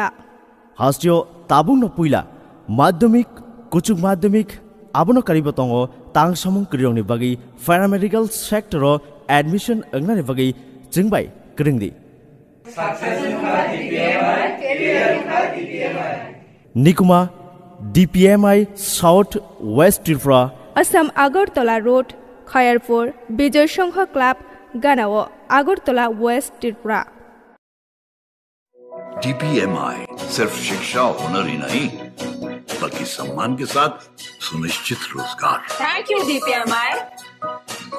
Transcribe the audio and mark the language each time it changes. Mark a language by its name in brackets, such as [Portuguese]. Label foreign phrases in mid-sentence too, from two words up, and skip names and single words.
[Kok Borok] Hastio tabung no puila Madhyamik Kuchuk Madhyamik abono karibo tongo tang samung kriong ni bagi [English] paramedical sector [Kok Borok] admission angna ni bagi jingbai kringdi Nikuma DPMI South West Tripura Assam Agartala Road Khayarpur Bijay Sangha Club Ganao Agartala West Tripura [Hindi] DPMI सिर्फ शिक्षा हुनर ही नहीं बल्कि सम्मान के साथ सुनिश्चित रोजगार [English] Thank you DPMI